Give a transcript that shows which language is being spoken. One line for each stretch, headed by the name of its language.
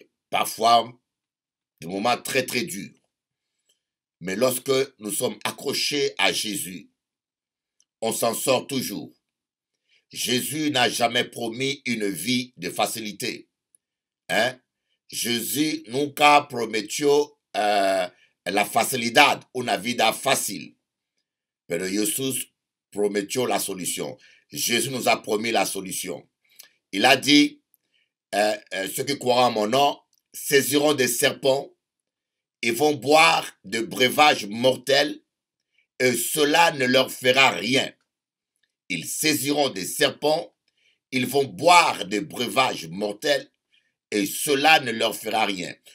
French: parfois des moments très très durs. Mais lorsque nous sommes accrochés à Jésus, on s'en sort toujours. Jésus n'a jamais promis une vie de facilité. Hein?
Spanish: Jésus nunca prometió la facilidad, una vida fácil. Pero Jesús prometió la solution.
French: Jésus nous a promis la solution. Il a dit, ceux qui croiront en mon nom saisiront des serpents et vont boire de breuvages mortels et cela ne leur fera rien. Ils saisiront des serpents, ils vont boire des breuvages mortels et cela ne leur fera rien.